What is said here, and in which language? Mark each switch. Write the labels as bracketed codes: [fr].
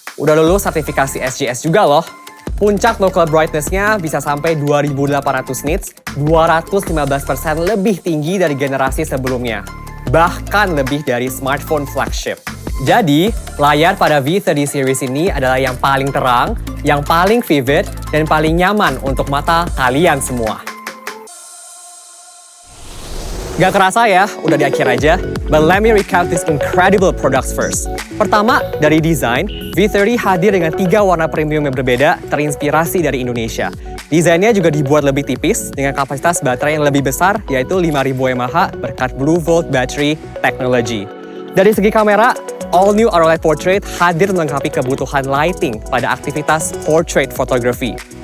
[id] Udah lulus sertifikasi SGS juga loh. Puncak local brightness-nya bisa sampai 2800 nits, 215% lebih tinggi dari generasi sebelumnya. Bahkan lebih dari smartphone flagship. Jadi, layar pada V30 series ini adalah yang paling terang, yang paling vivid, dan paling nyaman untuk mata kalian semua. Gak kerasa ya, udah di akhir aja. [en] But let me recap these incredible products first. [id] Pertama, dari desain, V30 hadir dengan 3 warna premium yang berbeda, terinspirasi dari Indonesia. Desainnya juga dibuat lebih tipis, dengan kapasitas baterai yang lebih besar, yaitu 5000 mAh berkat Blue Volt Battery Technology. Dari segi kamera, all new Aura Light Portrait hadir melengkapi kebutuhan lighting pada aktivitas portrait photography.